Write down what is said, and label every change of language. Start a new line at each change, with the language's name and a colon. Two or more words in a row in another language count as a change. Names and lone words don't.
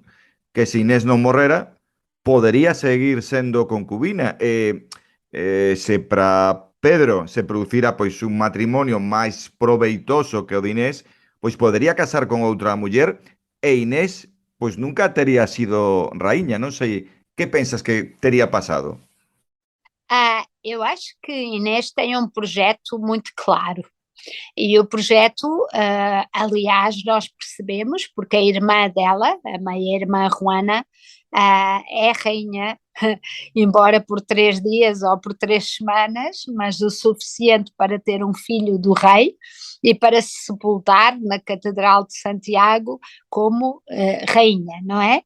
Galician: Que se Inés non morrera, podería seguir sendo concubina, se para Pedro se producira pois un matrimonio máis proveitoso que o de Inés, pois podería casar con outra muller e Inés pois nunca tería sido raíña. Non sei, que pensas que tería pasado?
Portuguese: Eu acho que Inês tem um projeto muito claro. E o projeto, aliás, nós percebemos, porque a irmã dela, a meia-irmã Juana, é rainha, embora por 3 dias ou por 3 semanas, mas o suficiente para ter um filho do rei e para se sepultar na Catedral de Santiago como rainha, não é?